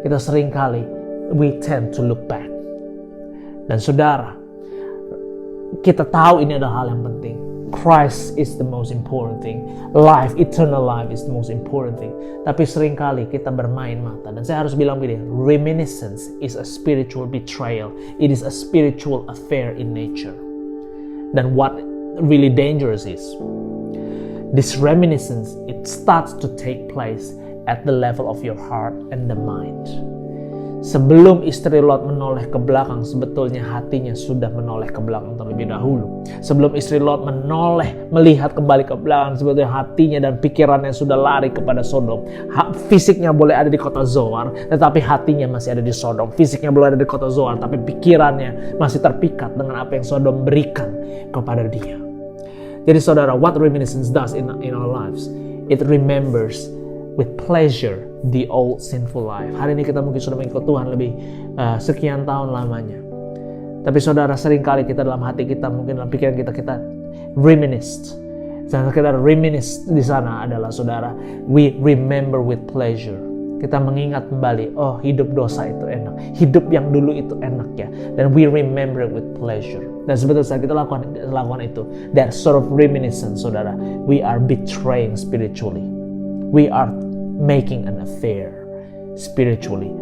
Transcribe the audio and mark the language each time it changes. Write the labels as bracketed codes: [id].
[id] Kita seringkali, [en] we tend to look back. [id] Dan saudara, kita tahu ini adalah hal yang penting. [en] Christ is the most important thing. Life, eternal life is the most important thing. [id] Tapi seringkali kita bermain mata. Dan saya harus bilang begini, [en] reminiscence is a spiritual betrayal. It is a spiritual affair in nature. Dan what really dangerous is, this reminiscence, it starts to take place at the level of your heart and the mind. [id] Sebelum istri Lot menoleh ke belakang, sebetulnya hatinya sudah menoleh ke belakang terlebih dahulu. Sebelum istri Lot melihat kembali ke belakang, sebetulnya hatinya dan pikirannya sudah lari kepada Sodom. Fisiknya boleh ada di kota Zoar, tetapi hatinya masih ada di Sodom. Fisiknya boleh ada di kota Zoar, tapi pikirannya masih terpikat dengan apa yang Sodom berikan kepada dia. Jadi saudara, [en] what reminiscence does in our lives? It remembers with pleasure the old sinful life. [id] Hari ini kita mungkin sudah mengikut Tuhan lebih sekian tahun lamanya. Tapi saudara, seringkali kita dalam hati kita, mungkin dalam pikiran kita reminisce. Dan kita reminisce di sana adalah saudara, [en] we remember with pleasure. [id] Kita mengingat kembali, oh hidup dosa itu enak, hidup yang dulu itu enak ya. [en] Dan we remember it with pleasure. [id] Dan sebetulnya saat kita lakukan itu, [en] that sort of reminiscence, saudara, we are betraying spiritually. We are making an affair spiritually.